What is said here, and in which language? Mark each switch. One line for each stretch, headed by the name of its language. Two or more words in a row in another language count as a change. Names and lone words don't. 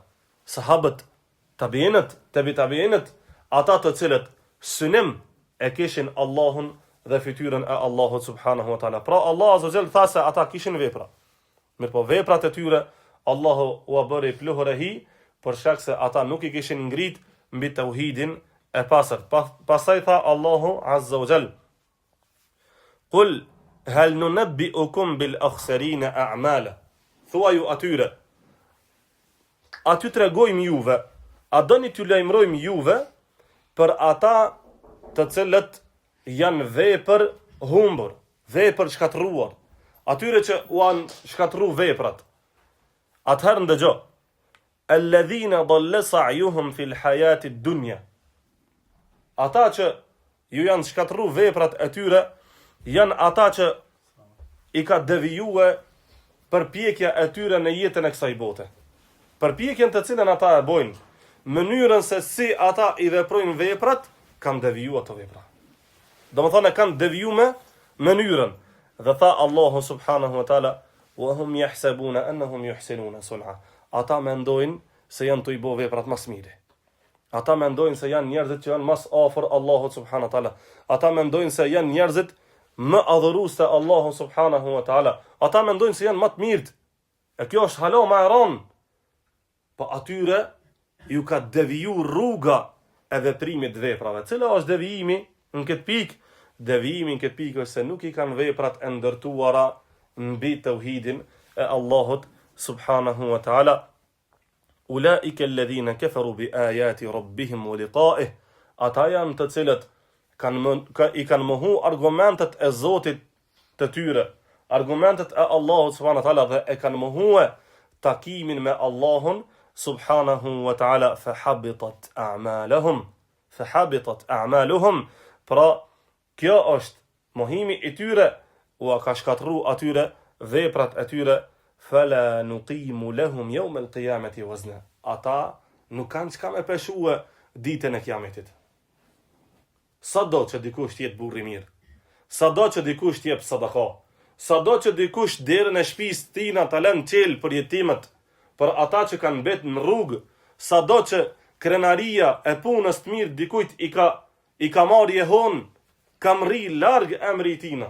Albanian: Sahabët, tabiinët, tabiinët, ata të cilët synim e kishin Allahun dhe fytyrën e Allahut
Arabic: سبحانه وتعالى.
Albanian: Pra Allah
Arabic: عز وجل
Albanian: tha se ata kishin vepra. Mirë po veprat e tyre Allahu u bëri pluhur e hi, për shkak se ata nuk i kishin ngrit mbi tauhidin e pastër. Pastaj tha Allahu
Arabic: عز وجل: "قل هل ننبئكم بالأخسرين أعمالا."
Albanian: Thuaju atyre, a ty tregojmë juve, a doni t'ju lajmërojmë juve për ata të cilët janë vepër humbur, vepër shkatruar, atyre që u anë shkatru veprat. Atëherë ndëgjo,
Arabic: الذين ضل سعيهم في الحياة الدنيا.
Albanian: Ata që ju janë shkatru veprat e tyre, janë ata që i ka devijue përpjekja e tyre në jetën e kësaj bote. Përpjekjen të cilën ata e bojnë, mënyrën se si ata i veprojnë veprat, kanë deviju ato vepra. Do më thonë e kanë deviju me mënyrën. Dhe tha Allahu
Arabic: سبحانه وتعالى: "وهم يحسبون أنهم يحسنون صنعا."
Albanian: Ata mendojnë se janë të i bo veprat mas mire. Ata mendojnë se janë njerëzit që janë mas afër Allahu
Arabic: سبحانه وتعالى.
Albanian: Ata mendojnë se janë njerëzit më adhurues te Allahu
Arabic: سبحانه وتعالى.
Albanian: Ata mendojnë se janë më të mirët. E kjo është hala më e rëndë. Po atyre ju ka deviju rruga e veprimit veprave. Cila është devijimi në këtë pikë? Devijimi në këtë pikë është se nuk i kanë veprat e ndërtuara mbi tauhidin e Allahut
Arabic: سبحانه وتعالى. أولئك الذين كفروا بآيات ربهم ولقائه.
Albanian: Ata janë të cilët i kanë mohu argumentet e Zotit të tyre, argumentet e Allahut
Arabic: سبحانه وتعالى,
Albanian: dhe e kanë mohu takimin me Allahun
Arabic: سبحانه وتعالى. فحبطت أعمالهم.
Albanian: Pra kjo është mohimi i tyre, u ka shkatru atyre veprat e tyre.
Arabic: فلا نقيم لهم يوم القيامة وزنا.
Albanian: Ata nuk kanë çka me peshue ditën e kiametit. Sado që dikush t'jetë burri mirë, sado që dikush t'jep sadaka, sado që dikush derën e shtëpisë tina ta lën qel për jetimet, për ata që kanë mbet në rrugë, sado që krenaria e punës të mirë dikujt i ka marrë jehon, ka mri larg emri i tina.